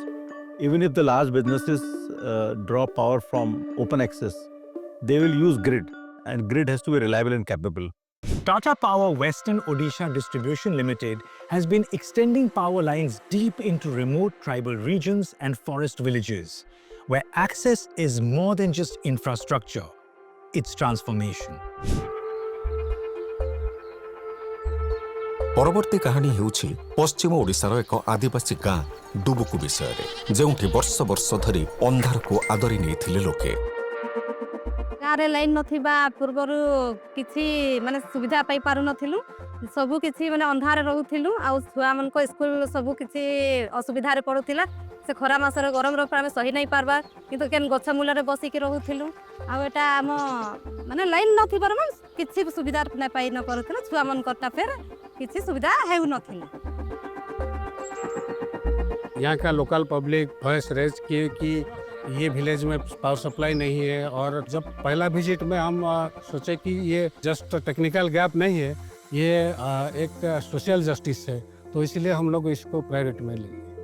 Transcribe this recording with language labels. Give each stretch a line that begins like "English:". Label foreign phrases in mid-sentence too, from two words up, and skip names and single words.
English: Even if the large businesses draw power from open access, they will use grid, and grid has to be reliable and capable. Tata Power Western Odisha Distribution Limited has been extending power lines deep into remote tribal regions and forest villages, where access is more than just infrastructure, it's transformation.
Odia: ପରବର୍ତ୍ତୀ କାହାଣୀ ହେଉଛି ପଶ୍ଚିମ ଓଡ଼ିଶାର ଏକ ଆଦିବାସୀ ଗାଁ ଡୁବୁକୁ ବିଷୟରେ, ଯେଉଁଠି ବର୍ଷ ବର୍ଷ ଧରି ଅନ୍ଧାରକୁ ଆଦରି ନେଇଥିଲେ ଲୋକେ। ଗାଁରେ ଲାଇନ୍ ନଥିବା ପୂର୍ବରୁ କିଛି ମାନେ ସୁବିଧା ପାଇପାରୁ ନଥିଲୁ, ସବୁ କିଛି ମାନେ ଅନ୍ଧାରରେ ରହୁଥିଲୁ। ଆଉ ଛୁଆମାନଙ୍କ ସ୍କୁଲ ସବୁ କିଛି ଅସୁବିଧାରେ ପଡ଼ୁଥିଲା। ସେ ଖରା ମାସରେ ଗରମର ଆମେ ସହି ନାଇଁ ପାରବା, କିନ୍ତୁ କେନ୍ ଗଛ ମୂଳରେ ବସିକି ରହୁଥିଲୁ। ଆଉ ଏଟା ଆମ ମାନେ ଲାଇନ୍ ନଥିବାର ମାନେ କିଛି ସୁବିଧା ପାଇ ନ ପାରୁଥିଲୁ। ଛୁଆମାନଙ୍କରଟା ଫେର କିଛି ସୁବିଧା ହେଉନଥିଲା।
Hindi: यहाँ का
English: local public voice raise
Hindi: किए कि ये विलेज में
English: power supply
Hindi: नहीं है। और जब पहला विजिट में हम सोचे कि ये
English: just technical gap
Hindi: नहीं है, ये एक
English: social justice
Hindi: है, तो इसलिए हम लोग इसको प्रायोरिटी में लेंगे।